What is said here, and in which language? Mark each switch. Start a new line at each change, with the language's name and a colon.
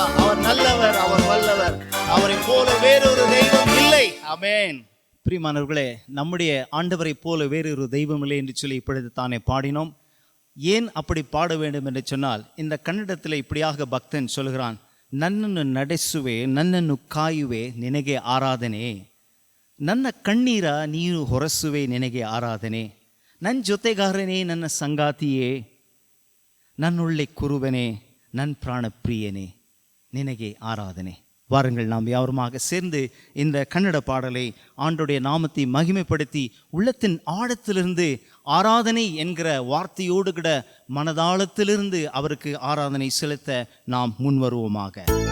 Tamil: அவர் நல்லவர், அவர் வல்லவர். அவரை போல வேறொரு தெய்வம் இல்லை. ஆமென். பிரியமானவர்களே, நம்முடைய ஆண்டவரை போல வேறொரு தெய்வம் இல்லை என்று சொல்லி இப்பொழுது தானே பாடினோம். ஏன் அப்படி பாட வேண்டும் என்று சொன்னால், இந்த கன்னடத்தில் இப்படியாக பக்தன் சொல்கிறான்,
Kannada: ನನ್ನನ್ನು ನಡೆಸುವೆ, ನನ್ನನ್ನು ಕಾಯುವೆ, ನಿನಗೆ ಆರಾಧನೆ. ನನ್ನ ಕಣ್ಣೀರ ನೀನು ಹೊರಸುವೆ, ನಿನಗೆ ಆರಾಧನೆ. ನನ್ನ ಜೊತೆಗಾರನೇ, ನನ್ನ ಸಂಗಾತಿಯೇ, ನನ್ನೊಳ್ಳೆ ಕುರುಬನೇ, ನನ್ನ ಪ್ರಾಣ ಪ್ರಿಯನೇ, ನಿನಗೆ ಆರಾಧನೆ.
Tamil: வாருங்கள், நாம் யாவருமாக சேர்ந்து இந்த கன்னட பாடலை ஆண்டோடைய நாமத்தை மகிமைப்படுத்தி உள்ளத்தின் ஆழத்திலிருந்து ஆராதனை என்கிற வார்த்தையோடு கூட மனதாளத்திலிருந்து அவருக்கு ஆராதனை செலுத்த நாம் முன்வருவோமாக.